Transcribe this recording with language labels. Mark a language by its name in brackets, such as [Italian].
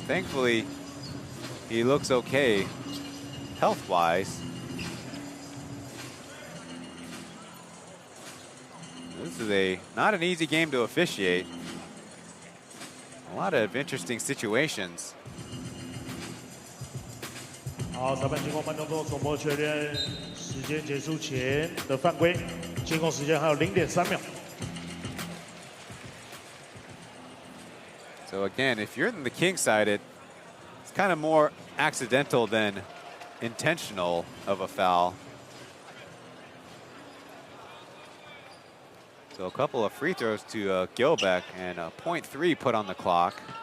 [English] Thankfully, he looks okay health-wise. This is not an easy game to officiate. A lot of interesting situations. [Chinese] 好，裁判经过慢动作重播确认，时间结束前的犯规，监控时间还有0.3秒。 [English] So again, if you're in the King side, it's kind of more accidental than intentional of a foul. So a couple of free throws to Gilbeck and a 0.3 put on the clock.